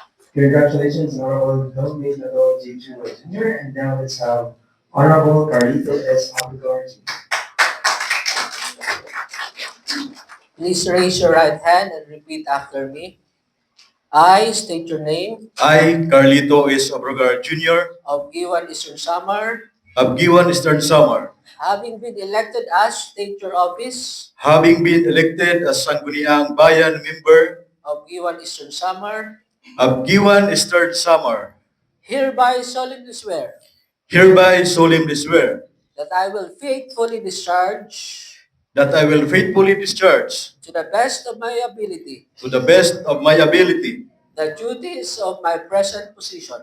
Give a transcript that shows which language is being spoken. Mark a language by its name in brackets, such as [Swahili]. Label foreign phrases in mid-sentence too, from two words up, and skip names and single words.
[English] Congratulations, Honorable Nado J. Jr. And now let's have Honorable Carlito S. Abdul. Please raise your right hand and repeat after me. I state your name I, Carlito S. Abrogar Jr. of Guiuan Eastern Samar, of Guiuan Eastern Samar, having been elected as state your office having been elected as Sangguniang Bayan member of Guiuan Eastern Samar, of Guiuan Eastern Samar, hereby solemnly swear hereby solemnly swear that I will faithfully discharge that I will faithfully discharge to the best of my ability to the best of my ability the duties of my present position